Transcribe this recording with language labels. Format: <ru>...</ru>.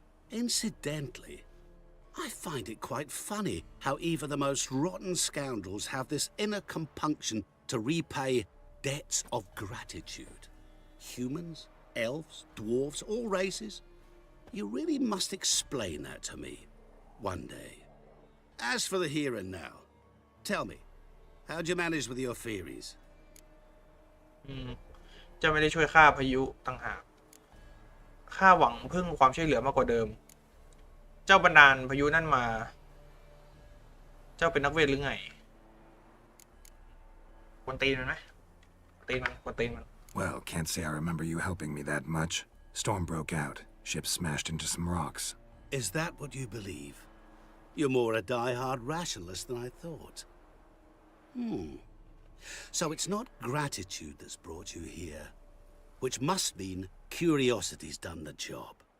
<en>Incidentally, I find it quite funny how even the most rotten scoundrels have this inner compunction to repay debts of gratitude. Humans, elves, dwarves, all races. You really must explain that to me one day. As for the here and now, tell me, how'd you manage with your theories?</en> <th>จะไม่ได้ช่วยฆ่าพายุต่างหากข้าหวังพึ่งความช่วยเหลือมากกว่าเดิมเจ้าบันดาลพายุนั่นมาเจ้าเป็นนักเวทหรือไงกวนตีนมันไหมกวนตีนมัน</th> <en>Well, can't say I remember you helping me that much. Storm broke out. Ship smashed into some rocks. Is that what you believe? You're more a die-hard rationalist than I thought. So it's not gratitude that's brought you here, which must mean curiosity's done the job.</en>